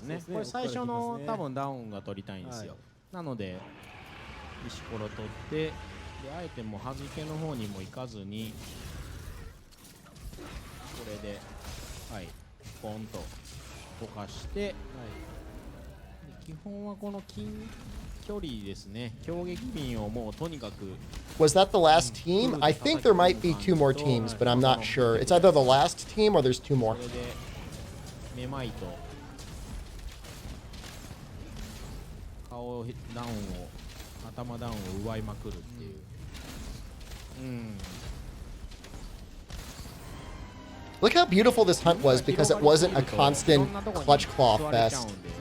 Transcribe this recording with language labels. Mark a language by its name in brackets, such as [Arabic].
[Japanese] これ最初の多分ダウンが取りたいんですよ。なので石ころ取ってであえてもう端けの方にも行かずにこれではいポンと溶かして、はい、基本はこの近距離ですね。強撃瓶をもうとにかく [English] Was that the last team? I think there might be 2 more teams, but I'm not sure. It's either the last team or there's 2 more. [Japanese] これでめまいと顔ダウンを頭ダウンを奪いまくるっていう。 [English] Look how beautiful this hunt was because it wasn't a constant clutch claw fest.